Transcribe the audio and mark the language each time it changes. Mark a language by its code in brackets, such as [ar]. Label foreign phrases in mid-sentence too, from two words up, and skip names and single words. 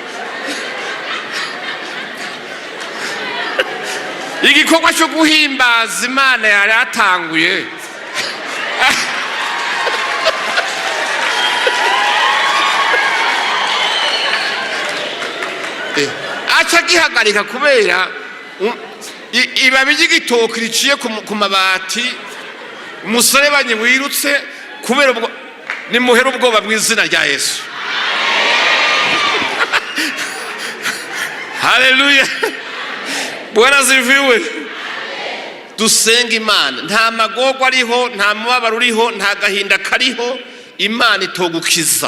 [rn] Igikorwa cyo guhimbaza Imana yari atanguye, aca gihagarika kubera ibabi ry'igitoki riciye ku mabati, umuserebanye wirutse kubera nimuhera ubwoba bw'izina rya Yesu. Haleluya. Bwana ziviwe. Dusenga Imana, nta magorwa ariho, nta mubabaro uriho, nta gahinda kariho. Imana itogukiza.